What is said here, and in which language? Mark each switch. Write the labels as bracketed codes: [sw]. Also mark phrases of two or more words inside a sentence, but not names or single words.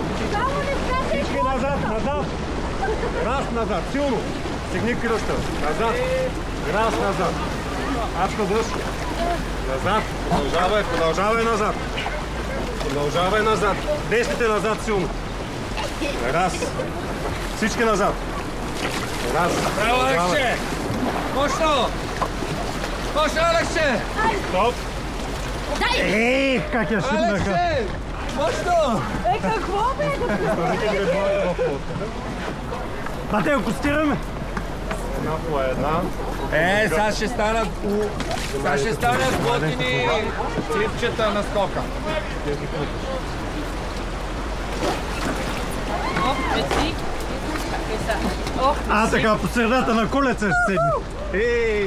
[bg] Всички назад, назад. Раз назад, силно. Стегни кръста. Назад. Раз назад. Ачка дръж. Назад. Продължавай назад. Продължавай назад. Десните назад силно. Раз. Всички назад. Раз. Браво, Алексе! Мощно! Мощно, Алексе! Стоп. Как я шибнаха. Алексе! Мощно! Какво бе? Бате, ако стираме. Една по една. Сега ще станат готини клипчета на скока. Така, по средата на колеца ще седне.